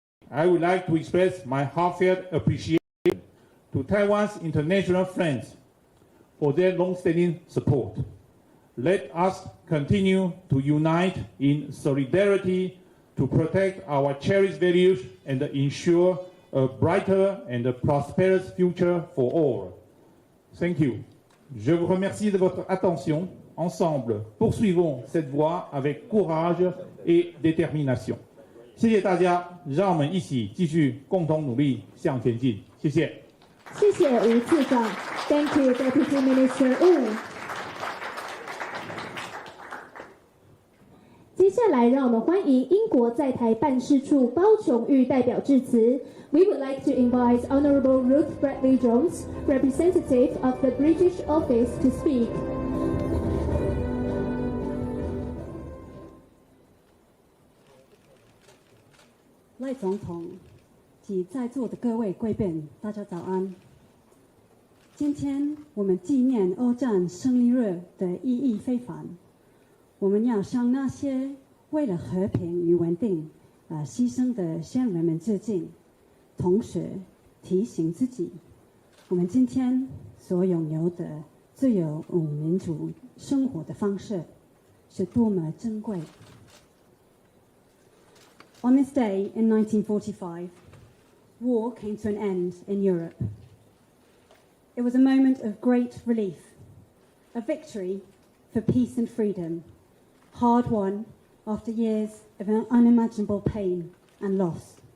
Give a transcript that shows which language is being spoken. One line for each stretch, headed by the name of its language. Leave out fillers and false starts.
English: I would like to express my heartfelt appreciation to Taiwan's international friends for their long-standing support. Let us continue to unite in solidarity to protect our cherished values and ensure a brighter and prosperous future for all. Thank you.
French: Je vous remercie de votre attention. Ensemble, poursuivons cette voie avec courage et détermination.
Chinese: 谢谢大家，让我们一起继续共同努力向前进。谢谢。谢谢吴次长。
English: Thank you, Deputy Minister Wu.
Chinese: 接下来，让我们欢迎英国在台办事处包琼玉代表致辞。
English: We would like to invite Honourable Ruth Bradley Jones, representative of the British office, to speak.
Chinese: 赖总统及在座的各位贵宾，大家早安。今天我们纪念欧战胜利日的意义非凡。我们要向那些为了和平与稳定牺牲的先人们致敬，同时提醒自己，我们今天所拥有的自由与民主生活的方式是多么珍贵。
English: On this day in 1945, war came to an end in Europe. It was a moment of great relief, a victory for peace and freedom, hard won after years of unimaginable pain and loss.